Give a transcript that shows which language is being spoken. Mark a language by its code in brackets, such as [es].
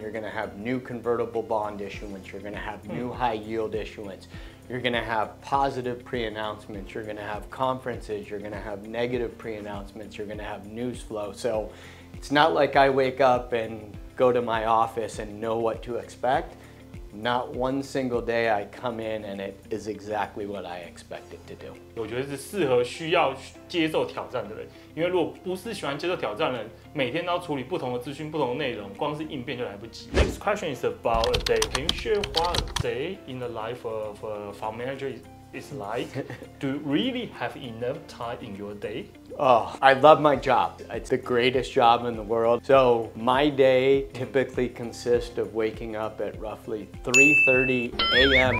[en] You're gonna have new convertible bond issuance, you're gonna have new high yield issuance, you're gonna have positive pre-announcements, you're gonna have conferences, you're gonna have negative pre-announcements, you're gonna have news flow. So it's not like I wake up and go to my office and know what to expect. Not one single day I come in and it is exactly what I expect it to do. [zh] 我觉得是适合需要接受挑战的人，因为如果不是喜欢接受挑战的人，每天都要处理不同的资讯、不同的内容，光是应变就来不及。 [en] Next question is about a day. Can you share what a day in the life of a fund manager is like? Do you really have enough time in your day? Oh, I love my job. It's the greatest job in the world. So my day typically consists of waking up at roughly 3:30 a.m.